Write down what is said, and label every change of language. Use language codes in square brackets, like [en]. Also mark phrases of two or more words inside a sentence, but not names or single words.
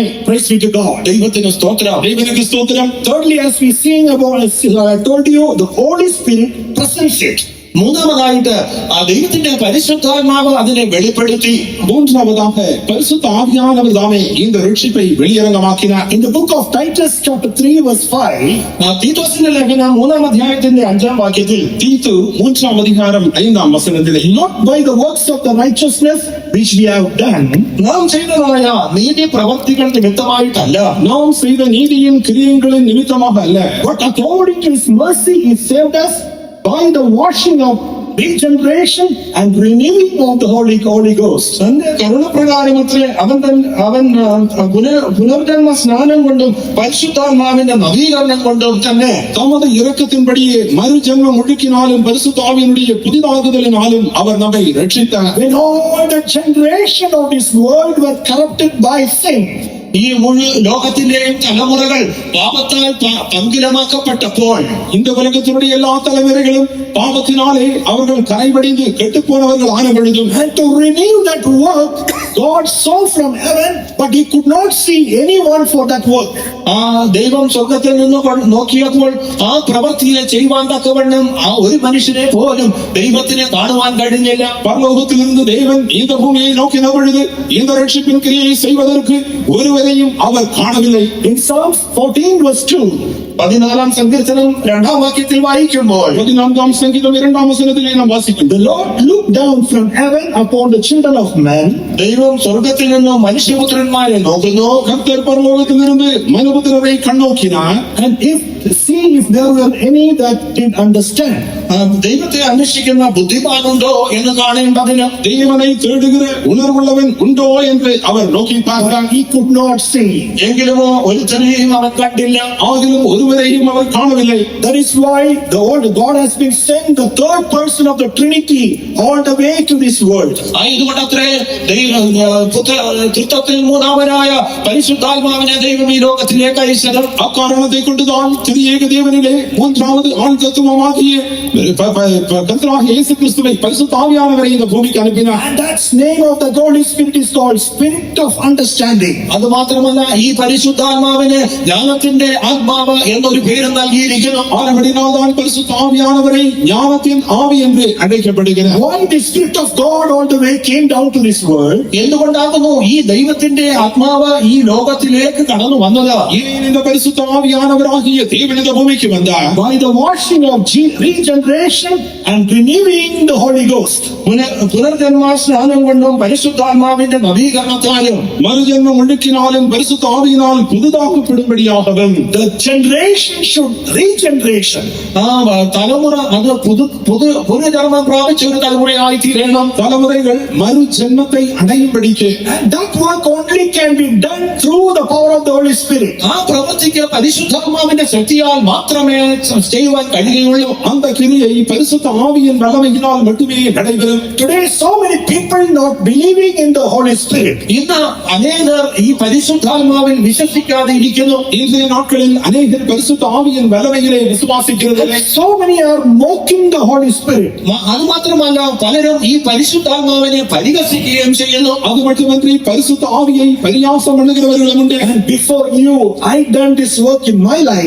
[en] Praise be to God. [ml] ദൈവത്തിന് സ്തോത്രം. [ta] தேவனுக்கு ஸ்தோத்திரம். [en] Thirdly, as we sing about, as I told you, the Holy Spirit presents it. [ml] മൂന്നാമതായിട്ട് ആ ദൈവത്തിന്റെ പരിശുദ്ധാത്മാവ് അതിനെ വെളിപ്പെടുത്തി. [ta] மூன்றாவதாக பரிசுத்த ஆவியானவர் தாமே இந்த ரட்சிப்பை வெளியரங்கமாக்கினார். [en] In the book of Titus chapter 3 verse 5, [ml] തീത്തോസിന്റെ ലേഖനം 3-ാം അധ്യായത്തിന്റെ 5-ാം വാക്യത്തിൽ [ta] தீத்து 3-ாம் அதிகாரம் 5-ாம் வசனத்திலே [en] not by the works of the righteousness which we have done, [ml] നാം ചെയ്തതായ നീതി പ്രവർത്തികൾ നിമിത്തമായിട്ടല്ല, [ta] நாம் செய்த நீதியின் கிரியைகளின் நிமித்தமாக அல்ல, [en] but according to his mercy he saved us by the washing of regeneration and renewing of the Holy Ghost. [ml] തന്റെ കരുണപ്രകാരമത്രേ അവൻ പുനർജന്മ സ്നാനം കൊണ്ടും പരിശുദ്ധാത്മാവിന്റെ നവീകരണം കൊണ്ടും തന്നെ [ta] தமது இரக்கத்தின்படியே மறுஜென்மம் ஒழுக்கினாலும் பரிசுத்த ஆவியினுடைய புதிதாகுதலினாலும் அவர் நம்மை ரட்சித்தார். [en] When all the generation of this world were corrupted by sin, [ml] ഈ മുഴു ലോകത്തിന്റെയും തലമുറകൾ പാപത്താൽ പങ്കിലമാക്കപ്പെട്ടപ്പോൾ [ta] இந்த உலகத்தினுடைய எல்லா தலைவர்களும் பாவத்தினாலே அவர்கள் கரைபடிந்து கெட்டுப்போனவர்கள் ஆன பொழுதும், [en] and to renew that work, God saw from heaven, but he could not see anyone for that work. [ml] ആ ദൈവം സ്വർഗത്തിൽ നിന്ന് നോക്കിയപ്പോൾ ആ പ്രവൃത്തിയെ ചെയ്യുവാൻ തക്കവണ്ണം ആ ഒരു മനുഷ്യനെ പോലും ദൈവത്തിനെ കാണുവാൻ കഴിഞ്ഞില്ല. [ta] பரலோகத்திலிருந்து தேவன் இந்த பூமியை நோக்கின பொழுது இந்த ரட்சிப்பின் கிரியை செய்வதற்கு ஒருவரையும் அவர் காணவில்லை. [en] In Psalms 14 verse 2, [ml] 14-ാം സങ്കീർത്തനം 2-ാം വാക്യത്തിൽ വായിക്കുമ്പോൾ [ta] 14-ാം சங்கீதம் 2-ாம் வசனத்திலே நாம் வாசிக்கிறோம். [en] the Lord looked down from heaven upon the children of men, [ml] ദൈവം സ്വർഗത്തിൽ നിന്ന് മനുഷ്യപുത്രന്മാരെ നോക്കുന്നു. [ta] கர்த்தர் பரலோகத்திலிருந்து மனுபுத்திரரை கண்ணோக்கினார். [en] and see if there were any that did understand. [ml] ദൈവത്തെ അന്വേഷിക്കുന്ന ബുദ്ധിമാനുണ്ടോ എന്ന് കാണേണ്ടതിന് [ta] தேவனை தேடுகிற உணர்வுள்ளவன் உண்டோ என்று அவர் நோக்கி பார்த்தார். [en] He could not see. [ml] എങ്കിലുമോ ഒരുത്തനെയും അവൻ കണ്ടില്ല. [ta] ஆகிலும் ஒருவரையும் அவர் காணவில்லை. [en] That is why the Lord God has been sent the third person of the Trinity all the way to this world. [ml] ഇതുകൊണ്ടത്രേ തൃത്വത്തിൽ മൂന്നാമനായ പരിശുദ്ധാത്മാവിനെ ദൈവം ഈ ലോകത്തിലേക്ക് അയച്ചത്. [ta] அக்காரணத்தை கொண்டுதான் திரியேக தேவனிலே மூன்றாவது ஆண் தத்துவமாகிய கர்த்தராகிய இயேசு கிறிஸ்துவை பரிசுத்த ஆவியானவரை இந்த பூமிக்கு அனுப்பினார். [en] And that's name of the Holy Spirit is called Spirit of Understanding. [ml] അത് മാത്രമല്ല ഈ പരിശുദ്ധാത്മാവിന് ജ്ഞാനത്തിന്റെ ആത്മാവ് എന്നൊരു പേര് നൽകിയിരിക്കുന്നു. [ta] ஆனபடினால்தான் பரிசுத்த ஆவியானவரை ஞானத்தின் ஆவி என்று அழைக்கப்படுகிறார். [en] Why the Spirit of God all the way came down to this world? [ml] എന്തുകൊണ്ടാകുന്നു ഈ ദൈവത്തിന്റെ ആത്മാവ് ഈ ലോകത്തിലേക്ക് കടന്നു വന്നത്? [ta] ஏன் இந்த பரிசுத்த ஆவியானவராகிய தேவன் இந்த பூமிக்கு வந்தார்? [en] By the washing of regeneration and renewing the Holy Ghost. [ml] പുനർജന്മ സ്നാനം കൊണ്ടും പരിശുദ്ധാത്മാവിന്റെ നവീകരണത്താലും [ta] மறுஜென்மம் ஒழுக்கினாலும் பரிசுத்த ஆவியினால் புதிதாக்கப்படும்படியாகவும் [en] The generation should regeneration. [ml] ആ തലമുറ അത് പുനർജന്മം പ്രാപിച്ച ഒരു തലമുറയായി തീരണം. [ta] தலைமுறைகள் மறு ஜென்மத்தை அடையும்படிக்கு [en] And that work only can be done through the power of the Holy Spirit. [ml] ആ പ്രവൃത്തിക്ക് പരിശുദ്ധാത്മാവിന്റെ ശക്തിയാൽ മാത്രമേ ചെയ്യുവാൻ കഴിയുകയുള്ളൂ. [ta] அந்த கிரியை பரிசுத்த ஆவியின் வல்லமையினால் மட்டுமே நடைபெறும். [en] Today so many people not believing in the Holy Spirit. [ml] ഇന്ന് അനേകർ ഈ പരിശുദ്ധാത്മാവിൽ വിശ്വസിക്കാതെ ഇരിക്കുന്നു. [ta] இன்றைய நாட்களில் அநேகர் பரிசுத்த ஆவியின் வல்லமையிலே விசுவாசிக்கிறதில்லை. [en] So many are mocking the Holy Spirit. [ml] അത് മാത്രമല്ല പലരും ഈ പരിശുദ്ധാത്മാവിനെ പരിഹസിക്കുകയും ചെയ്യുന്നു. [ta] அது மட்டுமின்றி பரிசுத்த ஆவியை பரியாசம் பண்ணுகிறவர்களும் உண்டு. [en] And before you, I done this work in my life.